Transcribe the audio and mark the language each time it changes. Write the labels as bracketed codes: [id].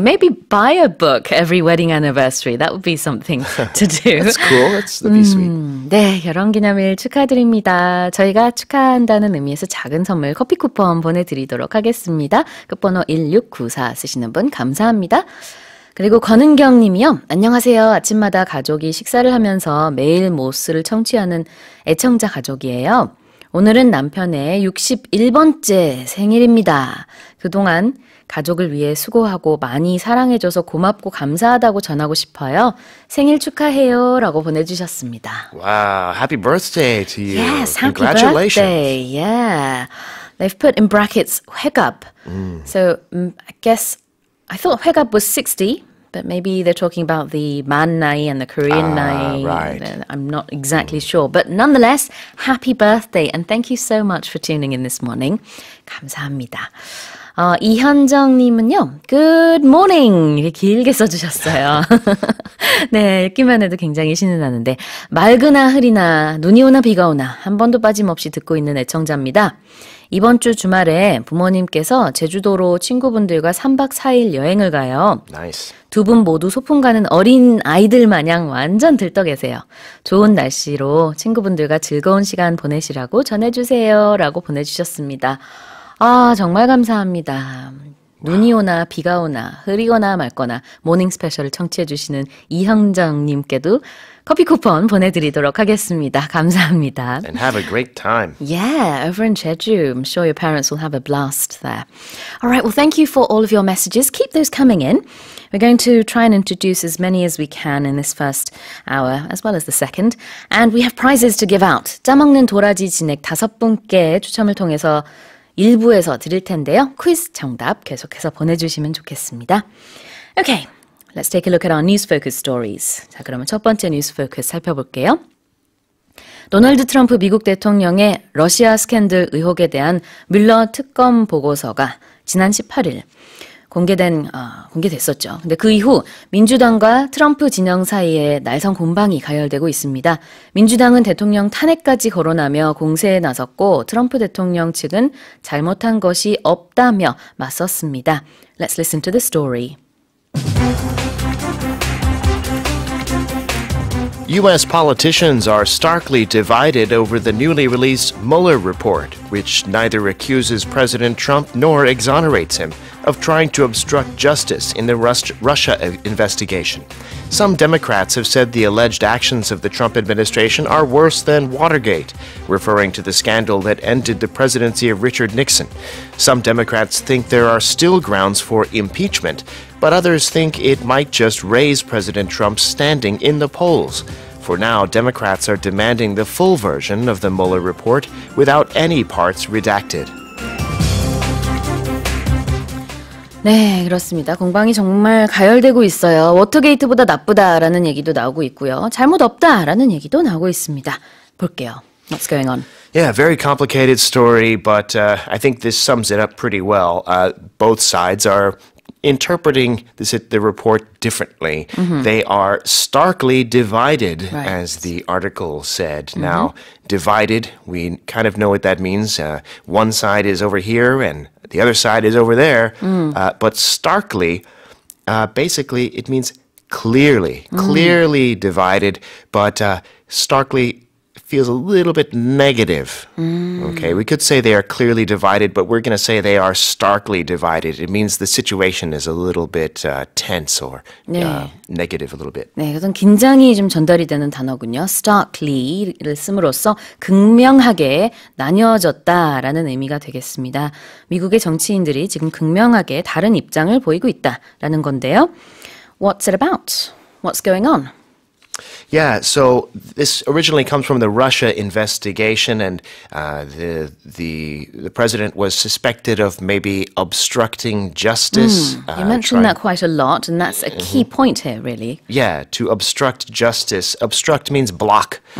[en] Maybe buy a book every wedding anniversary. That would be something to do. That's cool. That'd be sweet. [ko] 네, 결혼기념일 축하드립니다. 저희가 축하한다는 의미에서 작은 선물 커피 쿠폰 보내드리도록 하겠습니다. 끝번호 1694 쓰시는 분 감사합니다. 그리고 권은경 님이요. 안녕하세요. 아침마다 가족이 식사를 하면서 매일 모스를 청취하는 애청자 가족이에요. 오늘은 남편의 61번째 생일입니다. 그동안 가족을 위해 수고하고 많이 사랑해줘서 고맙고 감사하다고 전하고 싶어요. 생일 축하해요. 라고 보내주셨습니다. [en] Wow, happy birthday to you. Yes, happy Congratulations. birthday. Yeah. They've put in brackets 회갑. So I guess I thought 회갑 was 60, but maybe they're talking about the man 나이 and the Korean 나이. Right. I'm not exactly sure. But nonetheless, happy birthday. And thank you so much for tuning in this morning. [ko] 감사합니다. 이현정님은요. [en] Good morning. [ko] 이렇게 길게 써주셨어요. 네, 읽기만 해도 굉장히 신이 나는데 맑으나 흐리나 눈이 오나 비가 오나 한 번도 빠짐없이 듣고 있는 애청자입니다. 이번 주 주말에 부모님께서 제주도로 친구분들과 3박 4일 여행을 가요. [en] Nice. [ko] 두 분 모두 소풍 가는 어린 아이들 마냥 완전 들떠 계세요. 좋은 날씨로 친구분들과 즐거운 시간 보내시라고 전해주세요. 라고 보내주셨습니다. 아, 정말 감사합니다. 눈이 오나 비가 오나 흐리거나 맑거나 모닝 스페셜을 청취해주시는 이형정님께도 커피 쿠폰 보내드리도록 하겠습니다. 감사합니다. [en] And have a great time. Yeah, over in Jeju. I'm sure your parents will have a blast there. All right, well, thank you for all of your messages. Keep those coming in. We're going to try and introduce as many as we can in this first hour, as well as the second. And we have prizes to give out. [ko] 짜먹는 도라지 진액 5분께 추첨을 통해서 일부에서 드릴 텐데요. 퀴즈 정답 계속해서 보내주시면 좋겠습니다. [en] Okay, let's take a look at our news focus stories. [ko] 자, 그러면 첫 번째 뉴스 포커스 살펴볼게요. 도널드 트럼프 미국 대통령의 러시아 스캔들 의혹에 대한 뮬러 특검 보고서가 지난 18일 공개됐었죠. 근데 그 이후 민주당과 트럼프 진영 사이에 날선 공방이 가열되고 있습니다. 민주당은 대통령 탄핵까지 거론하며 공세에 나섰고 트럼프 대통령 측은 잘못한 것이 없다며 맞섰습니다. [en] Let's listen to the story. U.S. politicians are starkly divided over the newly released Mueller report, which neither accuses President Trump nor exonerates him of trying to obstruct justice in the Russia investigation. Some Democrats have said the alleged actions of the Trump administration are worse than Watergate, referring to the scandal that ended the presidency of Richard Nixon. Some Democrats think there are still grounds for impeachment, but others think it might just raise President Trump's standing in the polls. For now, Democrats are demanding the full version of the Mueller report without any parts redacted. [ko] 네, 그렇습니다. 공방이 정말 가열되고 있어요. 워터게이트보다 나쁘다라는 얘기도 나오고 있고요. 잘못 없다라는 얘기도 나오고 있습니다. 볼게요. [en] What's going on? Yeah, very complicated story, but I think this sums it up pretty well. Both sides are interpreting the report differently. They are starkly divided, Right. as the article said. Now, divided, we kind of know what that means. One side is over here and the other side is over there. But starkly, basically, it means clearly divided, but starkly feels a little bit negative. Okay, we could say they are clearly divided, but we're going to say they are starkly divided. It means the situation is a little bit tense or negative a little bit. [ko] 네, 그래서 긴장이 좀 전달이 되는 단어군요. starkly를 씀으로써 극명하게 나뉘어졌다라는 의미가 되겠습니다. 미국의 정치인들이 지금 극명하게 다른 입장을 보이고 있다라는 건데요. [en] What's it about? What's going on? Yeah, so this originally comes from the Russia investigation, and the president was suspected of maybe obstructing justice. You mentioned that quite a lot, and that's a key point here, really. Yeah, to obstruct justice. Obstruct means block.